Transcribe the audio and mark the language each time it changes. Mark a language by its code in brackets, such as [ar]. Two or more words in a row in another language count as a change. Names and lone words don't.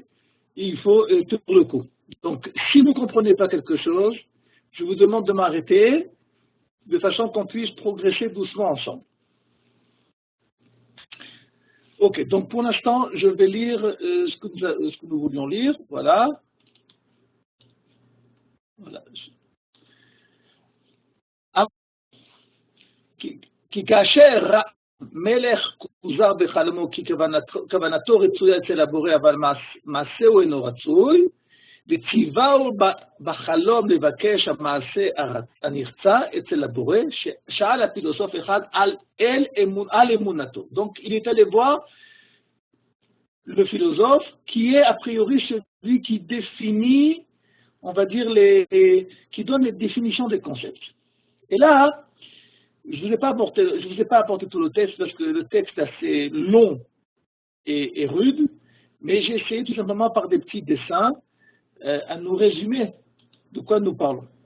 [fr] Il faut tenir le coup. Donc, si vous ne comprenez pas quelque chose, je vous demande de m'arrêter de façon qu'on puisse progresser doucement ensemble. Ok, donc pour l'instant, je vais lire ce que nous voulions lire. Voilà. [he] כי כאשר מלך כוזר בחלומו כי כוונתו רצויה אצל הבורא אבל מעשהו אינו רצוי, וציווהו בחלום לבקש המעשה הנרצה אצל הבורא, שאל הפילוסוף אחד על אמונתו. [fr] Donc il est allé voir le philosophe qui est a priori celui qui définit, on va dire, qui donne les définitions des concepts. Et là, je ne vous ai pas apporté tout le texte parce que le texte est assez long et rude, mais j'ai essayé tout simplement par des petits dessins à nous résumer de quoi nous parlons.